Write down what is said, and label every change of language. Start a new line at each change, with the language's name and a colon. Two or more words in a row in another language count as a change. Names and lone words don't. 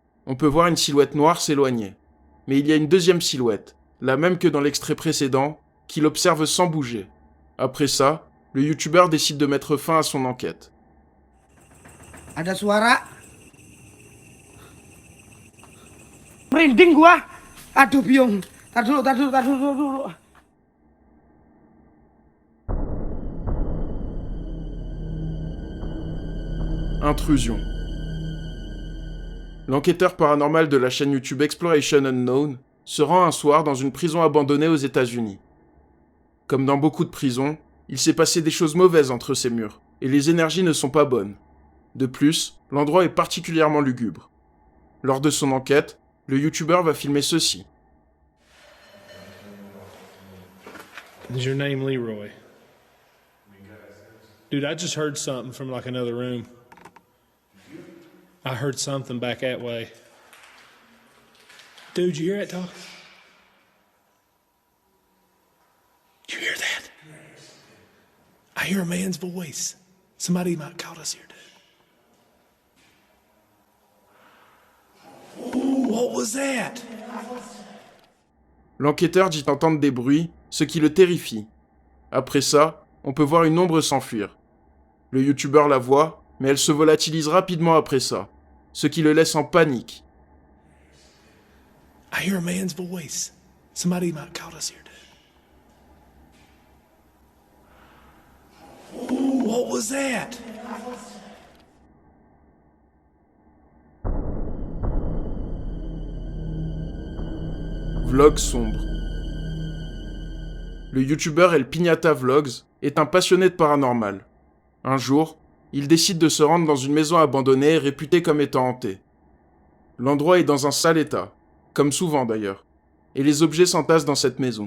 French: on peut voir une silhouette noire s'éloigner. Mais il y a une deuxième silhouette, la même que dans l'extrait précédent, qui l'observe sans bouger. Après ça, le youtubeur décide de mettre fin à son enquête.
Indonesian: Ada suara. Merinding gua. Aduh biung. Tar dulu.
French: Intrusion. L'enquêteur paranormal de la chaîne YouTube Exploration Unknown se rend un soir dans une prison abandonnée aux États-Unis. Comme dans beaucoup de prisons, il s'est passé des choses mauvaises entre ces murs, et les énergies ne sont pas bonnes. De plus, l'endroit est particulièrement lugubre. Lors de son enquête, le youtubeur va filmer ceci.
English: Is your name Leroy? Dude, I just heard something from like another room. I heard something back that way. Dude, you hear that talk? You hear that? I hear a man's voice. Somebody might call us here, dude. Ooh, what was that?
French: L'enquêteur dit entendre des bruits, ce qui le terrifie. Après ça, on peut voir une ombre s'enfuir. Le youtubeur la voit, mais elle se volatilise rapidement après ça, ce qui le laisse en panique.
English: I hear a man's voice. Somebody might call us here, dude. Ooh, what was that?
French: Vlog sombre. Le youtubeur El Piñata Vlogs est un passionné de paranormal. Un jour, il décide de se rendre dans une maison abandonnée réputée comme étant hantée. L'endroit est dans un sale état, comme souvent d'ailleurs, et les objets s'entassent dans cette maison.